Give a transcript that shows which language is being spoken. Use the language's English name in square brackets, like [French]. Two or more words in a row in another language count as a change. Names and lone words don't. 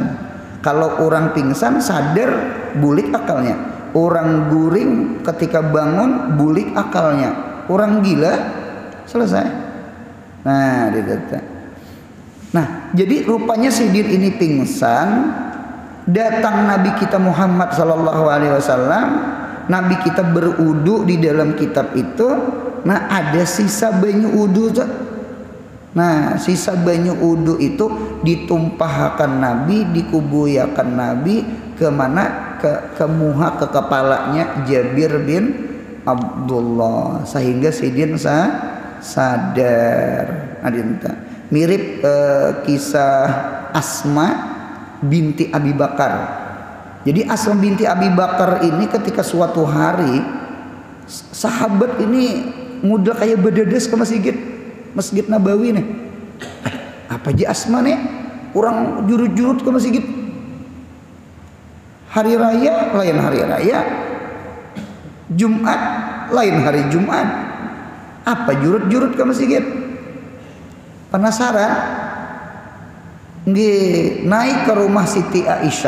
[Banjar] Kalau orang pingsan sadar bulik akalnya, orang guring ketika bangun bulik akalnya, orang gila selesai. Nah Nah, jadi rupanya Sidin ini pingsan, datang Nabi kita Muhammad [Arabic] صلى الله عليه وسلم, [Banjar] Nabi kita berudu di dalam kitab itu. Nah, ada sisa banyu udu tuh. Nah, sisa banyu udu itu ditumpahkan Nabi, dikubuyakan Nabi ke mana? Ke muha, ke kepalanya Jabir bin Abdullah, sehingga Sidin sadar. Adinta mirip kisah Asma binti Abi Bakar. Jadi Asma binti Abi Bakar ini ketika suatu hari sahabat ini muda kayak bededes ke Masjid Nabawi nih. Apa aja Asma nih? Orang jurut-jurut ke masjid. Hari raya lain hari raya. Jumat lain hari Jumat. Apa jurut-jurut ke masjid? Penasaran? Nggih, naik ke rumah Siti Aisyah.